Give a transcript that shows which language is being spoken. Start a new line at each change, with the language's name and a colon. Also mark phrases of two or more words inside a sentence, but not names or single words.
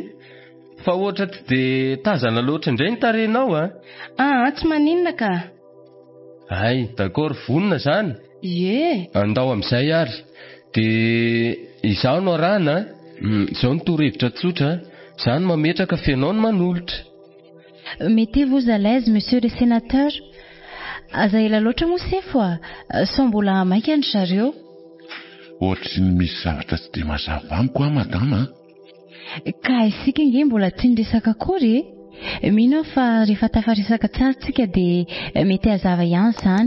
Malagasy: Fa ohatra tsy dia tazana loatra indray ny tarehinao tsy maninona ka. Ay, d'accord, vonona zany. Ie. Andao amin'izay ary. Dia izaho no arahana. Izao ny torohevitra tsotra. Izany mametraka fianao no manolotra.
French: Mettez-vous à l'aise, monsieur le sénateur.
Malagasy: Aza ela loatra moa sefo sao mbola maika ny zareo. Ohatry ny misy zavatra tsy dia mazava amiko madama. Ka isika nge mbola tsy niresaka akory. Mino fa rehefa tafaresaka tsara tsika dia mety hazava ihany izany.